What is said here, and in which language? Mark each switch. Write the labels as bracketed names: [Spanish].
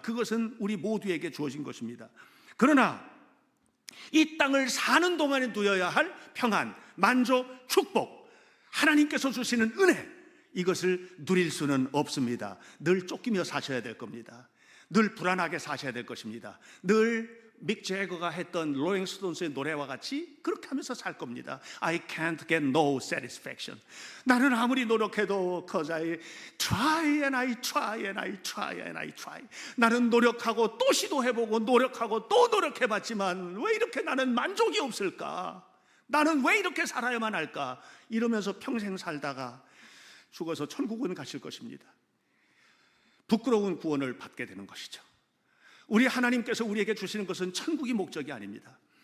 [Korean] 그것은 우리 모두에게 주어진 것입니다. 그러나 이 땅을 사는 동안에 누려야 할 평안, 만족, 축복, 하나님께서 주시는 은혜, 이것을 누릴 수는 없습니다. 늘 쫓기며 사셔야 될 겁니다. 늘 불안하게 사셔야 될 것입니다. 늘 믹 제거가 했던 롤링스톤스의 노래와 같이 그렇게 하면서 살 겁니다. [English] I can't get no satisfaction. [Korean] 나는 아무리 노력해도 [English] cause I try and I try and I try and I try. [Korean] 나는 노력하고 또 시도해보고 노력하고 또 노력해봤지만 왜 이렇게 나는 만족이 없을까? 나는 왜 이렇게 살아야만 할까? 이러면서 평생 살다가 죽어서 천국은 가실 것입니다. 부끄러운 구원을 받게 되는 것이죠. 우리 하나님께서 우리에게 주시는 것은 천국이 목적이 아닙니다.